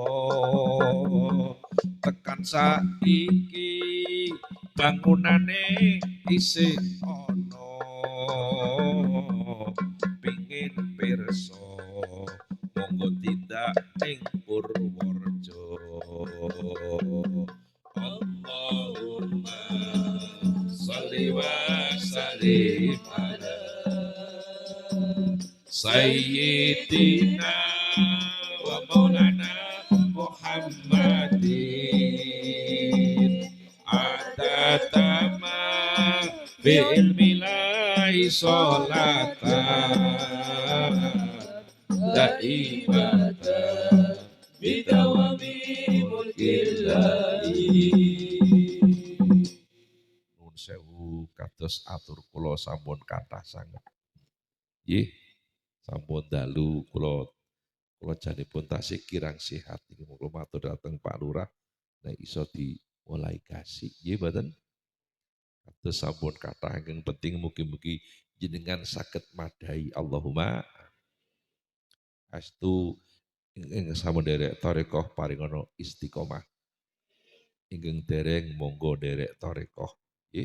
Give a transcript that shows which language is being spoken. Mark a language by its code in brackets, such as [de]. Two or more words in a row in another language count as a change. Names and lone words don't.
[jv] tekan saiki bangunane isih ana pingin pirsa monggo tindak ing Purworejo [ar] اللهم صل وسلم على سيدنا ومولانا محمد عدد ما في علم الله صلاة دائمة بدوام ملك الله. [jv] Nun sewu kados atur kula sampun kathah sanget. Nggih, sampun dalu kula janipun tasih kirang sehat iki kula matur dhateng Pak Lurah nek iso dimulai kasih. Nggih mboten? Kados sampun kathah ingkang penting mugi-mugi jenengan saged madhahi Allahumma astu ingkang sampun derek tarekah paringana istiqomah. Ingkang dereng monggo derek tarekah nggih.